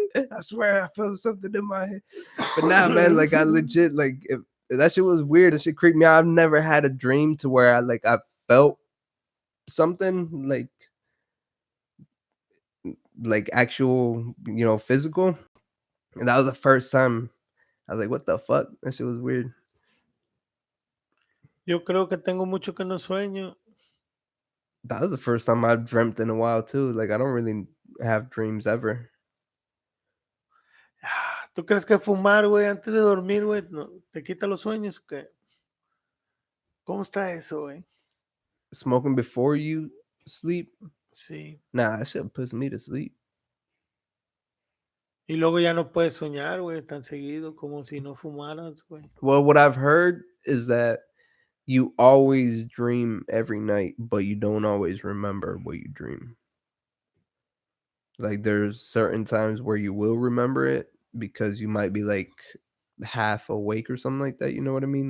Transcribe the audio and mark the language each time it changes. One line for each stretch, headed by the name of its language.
English: I swear I felt something in my head. But nah, man, like I legit like if that shit was weird. That shit creeped me out. I've never had a dream to where I felt something like actual, physical. And that was the first time I was like, what the fuck? That shit was weird.
Spanish: Yo creo que tengo mucho que no sueño.
English: That was the first time I've dreamt in a while too. Like I don't really have dreams ever.
Spanish: ¿Tú crees que fumar, güey, antes de dormir, güey, no, te quita los sueños o qué? ¿Cómo está eso, güey?
English: Smoking before you sleep?
Spanish: Sí.
English: Nah, that shit puts me to sleep.
Spanish: Y luego ya no puedes soñar, güey, tan seguido como si no fumaras, güey.
English: Well, what I've heard is that you always dream every night, but you don't always remember what you dream. Like there's certain times where you will remember it because you might be like half awake or something like that. You know what I mean?